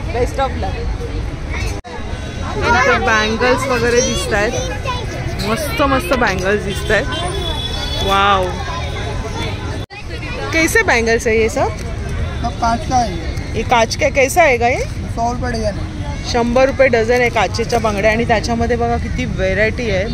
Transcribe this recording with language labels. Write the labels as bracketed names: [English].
[Marathi] Best of लक. इथे bangles वगैरे दिसत आहेत. मस्त मस्त बँगल्स दिसत आहेत. [Hindi] वाव कैसे बैंगल्स है ये सब? कांच का है ये कांच का कैसा [Marathi] आहे का? [Hindi] ये 100 रुपये डझन है. [Marathi] 100 रुपये डझन आहे काचेच्या बांगड्या. आणि त्याच्यामध्ये बघा किती व्हेरायटी आहे.